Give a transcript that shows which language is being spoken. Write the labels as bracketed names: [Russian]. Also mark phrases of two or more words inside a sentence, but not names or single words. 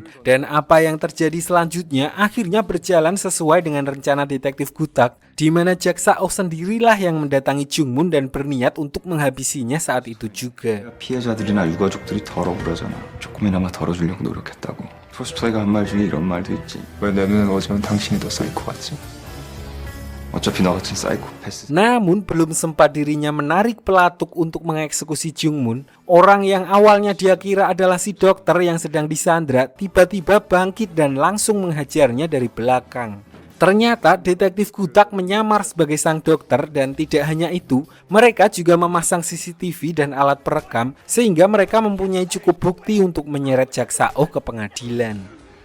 [Indonesian] Dan apa yang terjadi selanjutnya akhirnya berjalan sesuai dengan rencana detektif Gutak, di mana jaksa-Oh sendirilah yang mendatangi Jungmun dan berniat untuk menghabisinya saat itu juga. [Korean] 피해자들이나 유가족들이 덜어 그러잖아. 조금이나마 덜어주려고 노력했다고. 토스토이가 한 말 중에 이런 말도 있지. 왜 내 눈엔 어제는 당신이 더 사이코 같지? 어차피 너 같은 사이코패스. [Indonesian] Namun belum sempat dirinya menarik pelatuk untuk mengeksekusi Jungmun, orang yang awalnya dia kira adalah si dokter yang sedang disandra tiba-tiba bangkit dan langsung menghajarnya dari belakang. Ternyata detektif Gutak menyamar sebagai sang dokter, dan tidak hanya itu, mereka juga memasang CCTV dan alat perekam sehingga mereka mempunyai cukup bukti untuk menyeret jaksa-Oh ke pengadilan.